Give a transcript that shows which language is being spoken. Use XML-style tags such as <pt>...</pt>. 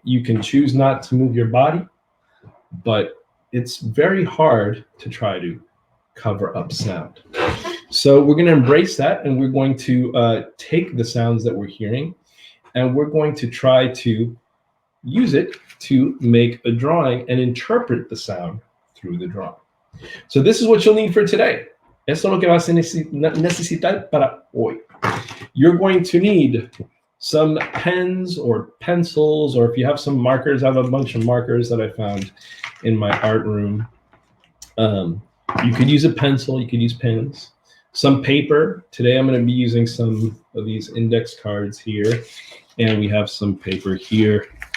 <en>You can choose not to move your body, but it's very hard to try to cover up sound. So we're going to embrace that, and we're going to take the sounds that we're hearing, and we're going to try to use it to make a drawing and interpret the sound through the drawing. So this is what you'll need for today.</en> <es>Esto es lo que vas a necesitar para hoy.</es> <en>You're going to need some pens or pencils, or if you have some markers, I have a bunch of markers that I found in my art room. You could use a pencil, you could use pens, some paper. Today I'm going to be using some of these index cards here, and we have some paper here.</en>